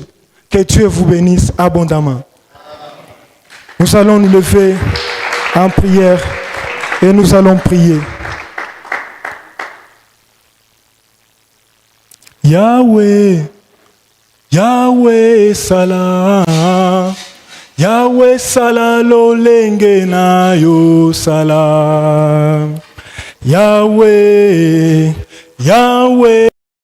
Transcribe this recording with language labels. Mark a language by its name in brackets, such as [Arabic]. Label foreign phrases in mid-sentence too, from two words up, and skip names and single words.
[French] Que Dieu vous bénisse abondamment. Nous allons nous lever en prière et nous allons prier. [Lingala] Yahweh, Yahweh Salah, Yahweh Salah lolenge na yo Salah, Yahweh, Yahweh.